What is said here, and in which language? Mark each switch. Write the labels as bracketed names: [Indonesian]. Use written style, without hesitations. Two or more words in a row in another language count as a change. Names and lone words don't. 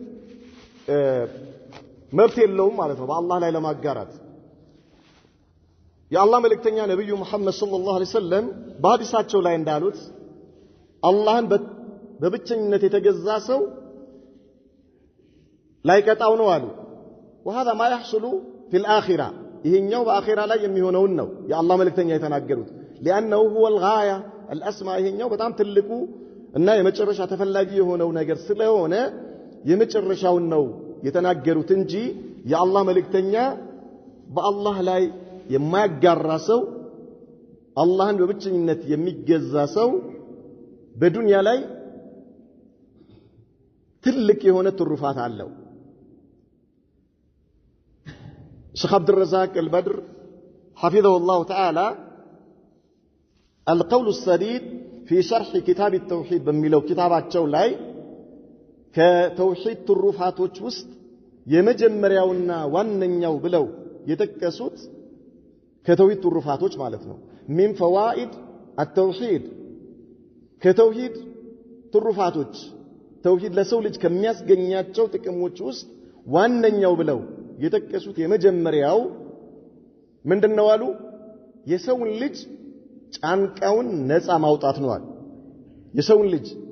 [Amharic] መብት የለውም ማለት ነው በአላህ ላይ ለማጋራት የአላህ መልእክተኛ ነብዩ መሐመድ [Arabic] صلى الله عليه وسلم [Amharic] በሐዲሳቸው ላይ እንዳሉት አላህን በብቸኝነት የተገዛ ሰው ላይቀጣው ነው አሉ [Arabic] وهذا ما يحصل في الآخرة [Amharic] ይሄኛው በአኺራ ላይ የሚሆነውን ነው የአላህ መልእክተኛ የተናገሩት [Arabic] لأنه هو الغاية الأسمى [Amharic] ይሄኛው በጣም ትልቁ እና የመጨረሻ ተፈላጊ የሆነው ነገር ስለሆነ የመጨረሻውን ነው የተናገሩት እንጂ የአላህ መልእክተኛ በአላህ ላይ የማያጋራ ሰው አላህን በብቸኝነት የሚገዛ ሰው በዱንያ ላይ ትልቅ የሆነ ትሩፋት አለው ሼኽ አብዱልረዛቅ አልበድር [Arabic] حفظه الله تعالى [Amharic] القول السديد في شرح كتاب التوحيد በሚለው ኪታባቸው ላይ ከተውሂድ ትሩፋቶች ውስጥ የመጀመሪያውና ዋነኛው ብለው የተከሱት ከተውሂድ ትሩፋቶች ማለት ነው [Arabic] من فوائد التوحيد [Amharic] ከተውሂድ ትሩፋቶች ተውሂድ ለሰው ልጅ ከሚያስገኛቸው ጥቅሞች ውስጥ ዋነኛው ብለው የተከሱት የመጀመሪያው ምንድነው አሉ የሰውን ልጅ ጫንቃውን ነፃ ማውጣት ነው አሉ የሰውን ልጅ